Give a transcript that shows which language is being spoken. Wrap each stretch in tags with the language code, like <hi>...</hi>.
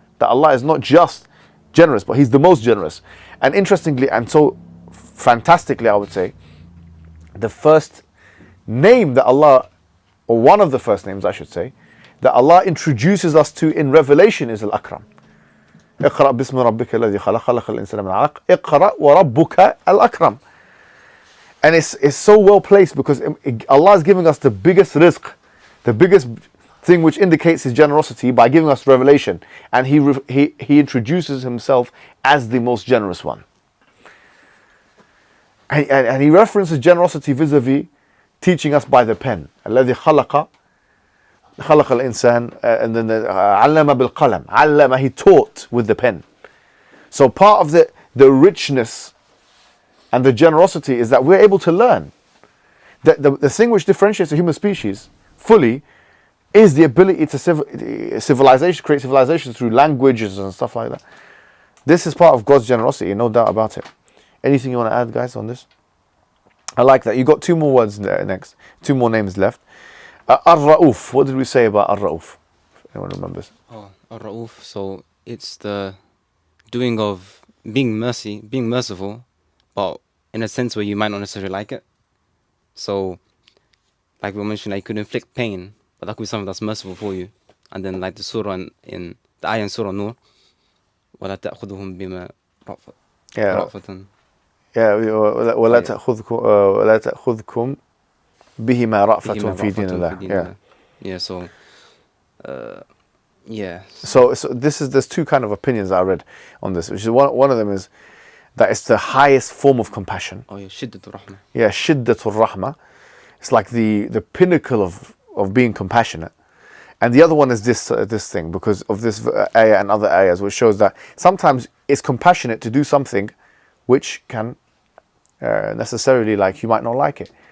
<en>That Allah is not just generous, but He's the most generous. And interestingly, and so fantastically, I would say, the first name that Allah, or one of the first names I should say, that Allah introduces us to in Revelation is Al-Akram.</en> <ar>اقرأ باسم ربك الذي خلق خلق الإنسان من علق اقرأ وربك الأكرم.</ar> <en>And it's so well placed because Allah is giving us the biggest rizq, the biggest thing which indicates His generosity by giving us revelation, and He introduces Himself as the most generous one. And He references generosity vis-a-vis teaching us by the pen.</en> <ar>الذي خلق الإنسان,</ar> <en>and then</en> <ar>علم بالقلم.</ar> <en>علم, He taught with the pen. So part of the richness and the generosity is that we're able to learn. The thing which differentiates the human species fully is the ability to create civilizations through languages and stuff like that. This is part of God's generosity, no doubt about it. Anything you want to add, guys, on this? I like that. You got two more words there next, two more names left. Ar-Ra'uf. What did we say about Ar-Ra'uf? If anyone remembers? Ar-Ra'uf. So it's the doing of being merciful, but in a sense where you might not necessarily like it. So, like we mentioned, you could inflict pain, but that could be something that's merciful for you. And then, like the surah in the ayah in Surah Nur,</en> <ar>وَلَا تَأْخُذُهُمْ بِمَا رَأْفَةً.</ar> <en>Yeah,</en> <ar>وَلَا تَأْخُذْكُمْ بِهِمَا رَأْفَةٌ فِي دِينِ اللَّهِ.</ar> <en>Yeah, so, yeah. So there's two kind of opinions that I read on this, which is one of them is that it's the highest form of compassion. Oh yeah, shiddatul rahmah. Yeah, shiddatul rahmah. It's like the pinnacle of being compassionate. And the other one is this thing, because of this ayah and other ayahs, which shows that sometimes it's compassionate to do something which can necessarily, like, you might not like it.</en>